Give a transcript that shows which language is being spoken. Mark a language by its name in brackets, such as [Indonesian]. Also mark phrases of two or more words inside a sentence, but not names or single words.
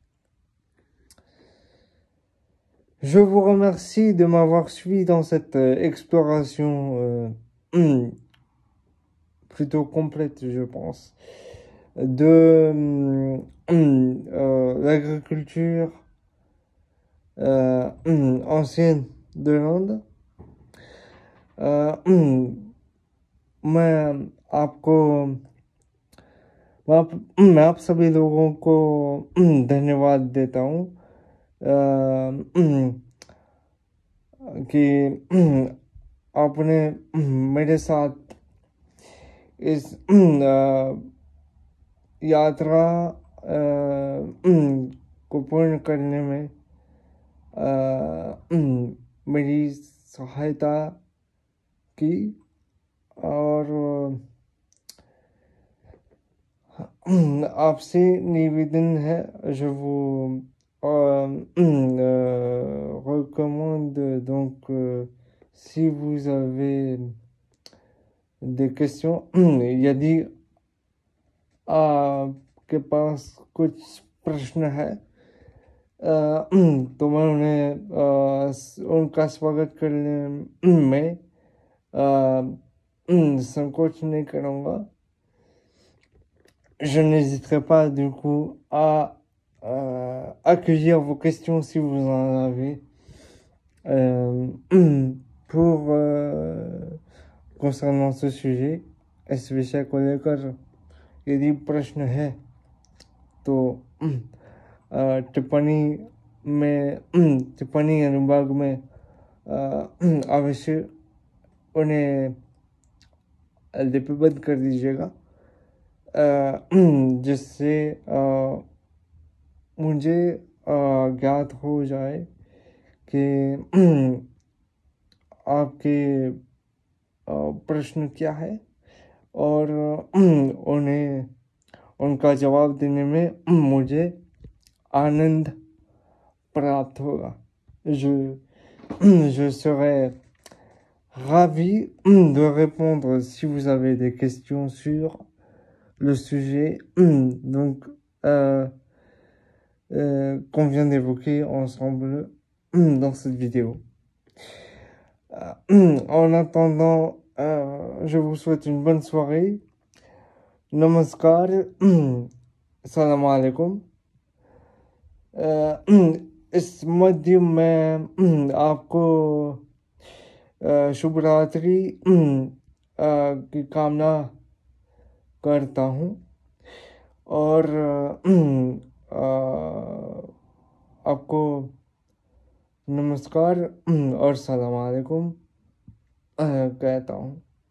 [French] Je vous remercie de m'avoir suivi dans cette exploration plutôt complète, je pense, de l'agriculture ancienne de l'Inde. [Hindi] मैं आप सभी लोगों को धन्यवाद देता हूँ कि आपने मेरे साथ इस यात्रा को पूर्ण करने में मेरी सहायता की और आपसे निवेदन है, [French] je vous recommande donc si vous avez des questions, [Hindi] यदि आपके पास कुछ प्रश्न है तो मैं उनका स्वागत करने में संकोच नहीं करूँगा. [French] Je n'hésiterai pas du coup à accueillir vos questions si vous en avez pour concernant ce sujet. [Hindi] इस विषय को लेकर यदि प्रश्न है तो टिप्पणी अनुभाग में अवश्य उन्हें लिपिबद्ध कर दीजिएगा, जिससे मुझे ज्ञात हो जाए कि आपके प्रश्न क्या है और उन्हें उनका जवाब देने में मुझे आनंद प्राप्त होगा. [French] Je serai ravi de répondre si vous avez des questions sur le sujet donc qu'on vient d'évoquer ensemble dans cette vidéo. En attendant, je vous souhaite une bonne soirée. [Arabic] Namaskar. سلام عليكم. [Hindi] इस मध्य में आपको शुभ रात्रि की कामना करता हूँ और आपको नमस्कार और [Arabic] سلام عليكم [Hindi] कहता हूँ